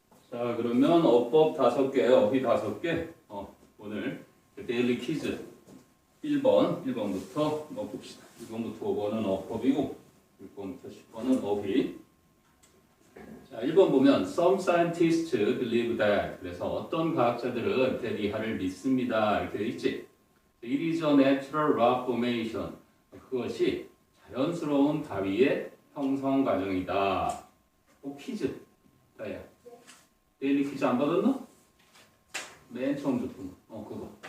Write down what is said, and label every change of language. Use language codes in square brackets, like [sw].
[ko] 자, 그러면 어법 5개, 어휘 5개. 오늘 데일리 퀴즈 1번부터 봅시다. 1번부터 5번은 어법이고 6번부터 10번은 어휘. 자, 1번 보면 [en] Some scientists believe that. [ko] 그래서 어떤 과학자들은 대리하를 믿습니다. 이렇게 돼 있지. [en] It is a natural rock formation. [ko] 그것이 자연스러운 바위의 형성 과정이다. 퀴즈. 다야. 데일리 퀴즈 안 받았나? 맨 처음 줬구나. 그거.